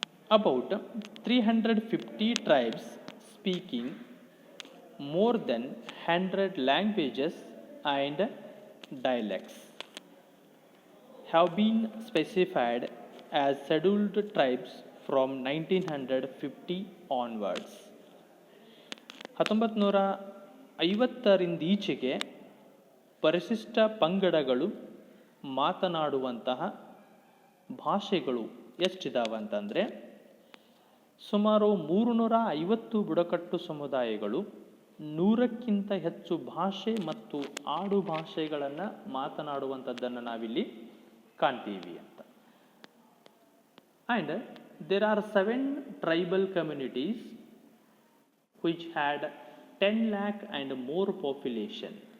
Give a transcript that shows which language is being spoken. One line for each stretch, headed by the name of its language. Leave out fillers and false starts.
English: About 350 tribes speaking more than 100 languages and dialects have been specified as scheduled tribes from 1950 onwards.
Kannada: 1950ರಿಂದ ಈಚೆಗೆ ಪರಿಶಿಷ್ಟ ಪಂಗಡಗಳು ಮಾತನಾಡುವಂತಹ ಭಾಷೆಗಳು ಎಷ್ಟಿದಾವಂತಂದರೆ ಸುಮಾರು 350 ಬುಡಕಟ್ಟು ಸಮುದಾಯಗಳು 100ಕ್ಕಿಂತ ಹೆಚ್ಚು ಭಾಷೆ ಮತ್ತು ಆಡು ಭಾಷೆಗಳನ್ನು ಮಾತನಾಡುವಂಥದ್ದನ್ನು ನಾವಿಲ್ಲಿ ಕಾಣ್ತೀವಿ ಅಂತ.
English: And there are 7 tribal communities which had 10 lakh and more population.